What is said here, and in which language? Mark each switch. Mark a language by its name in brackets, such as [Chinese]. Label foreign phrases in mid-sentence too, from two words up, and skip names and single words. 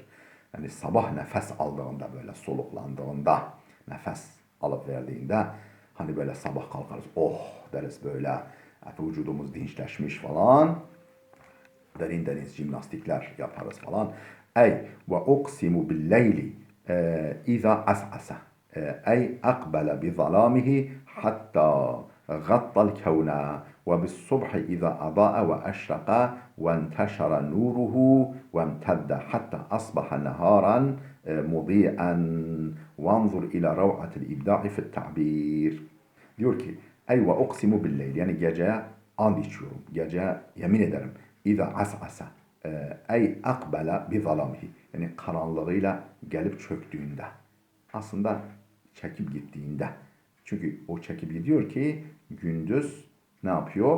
[Turkish] Yani sabah nefes aldığında, böyle soluklandığında, nefes alıp verdiğinde, hani böyle sabah kalkarız, oh deriz böyle, vücudumuz dinçleşmiş falan, derin jimnastikler yaparız falan. [Arabic] أي وأقسم بالليل إذا عسعس أي أقبل بظلامه حتى غطى الكون وبالصبح إذا أضاء وأشرق وانتشر نوره وامتد حتى أصبح نهارا مضيئا وانظر إلى روعة الإبداع في التعبير. [Turkish] Diyor ki [Arabic] أي وأقسم بالليل, [Turkish] yani geceye and içiyorum, geceye yemin ederim. [Arabic] إذا عسعس أي أقبل بظلامه, [Turkish] yani karanlığıyla gelip çöktüğünde, aslında çekip gittiğinde. Çünkü o çekip gidiyor ki gündüz ne yapıyor?